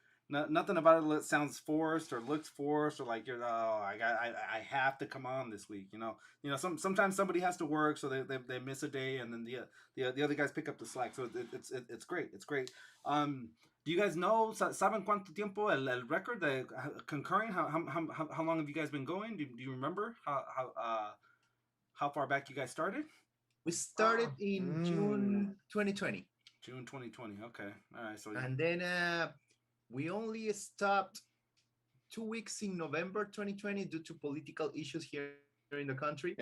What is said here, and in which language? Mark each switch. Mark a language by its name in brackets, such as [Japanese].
[English] Nothing about it sounds forced or looks forced or like you're I have to come on this week. Sometimes somebody has to work, so they miss a day, and then the other guys pick up the slack. So it's great. It's great. Do you guys know? [Spanish] ¿Saben cuánto tiempo el record de concurring? [English] How long have you guys been going? Do you remember how far back you guys started? We started in June 2020. June 2020. Okay. All right. So and then we only stopped 2 weeks in November 2020 due to political issues here in the country.